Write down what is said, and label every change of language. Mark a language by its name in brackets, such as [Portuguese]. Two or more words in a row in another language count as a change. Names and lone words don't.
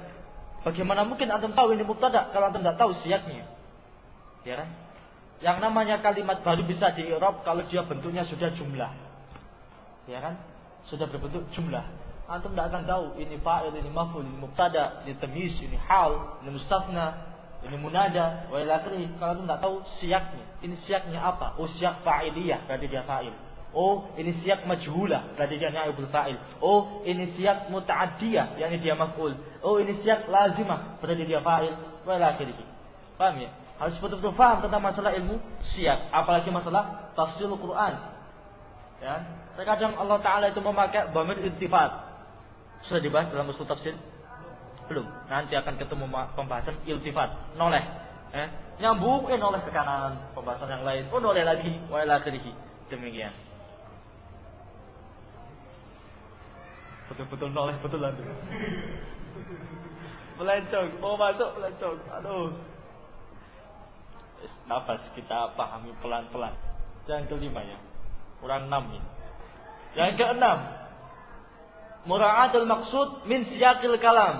[Indonesian] Bagaimana mungkin antum tahu ini mubtada kalau antum tidak tahu siyaqnya? Ya kan? Yang namanya kalimat baru bisa di-i'rab kalau dia bentuknya sudah jumlah. Ya kan? Sudah berbentuk jumlah. Antum tidak akan tahu ini fa'il, ini maf'ul, ini mubtada, ini tamyiz, ini hal, ini mustatsna, ini munada, [Arabic] وإلى آخره. [Indonesian] Kalau antum tidak tahu siyaqnya, ini siyaqnya apa? Oh, [Arabic] سياق فاعلية, [Indonesian] berarti dia fa'il. Oh, ini [Arabic] سياق مجهولة, [Indonesian] berarti dia [Arabic] نائب الفاعل. [Indonesian] Oh, ini [Arabic] سياق متعدية, [Indonesian] yakni dia maf'ul. Oh, ini [Arabic] سياق لازمة, [Indonesian] berarti dia fa'il, [Arabic] وإلى آخره. [Indonesian] Paham ya? Harus betul-betul paham tentang masalah ilmu siyaq, apalagi masalah [Arabic] تفسير القرآن. [Indonesian] Ya, terkadang Allah Taala itu memakai [Arabic] ضمير التفات. [Indonesian] Sudah dibahas dalam [Arabic] أصول تفسير? [Indonesian] Belum. Nanti akan ketemu pembahasan iltifat, noleh. Nyambung, noleh ke kanan, pembahasan yang lain. Oh, noleh lagi, [Arabic] وإلى آخره. [Indonesian] Demikian. Betul-betul noleh betulan. Melencong, mau masuk melencong. Aduh. Nafas kita pahami pelan-pelan. Yang kelima ya, kurang 6 ini. Yang keenam, [Arabic] مراعاة المقصود من سياق الكلام.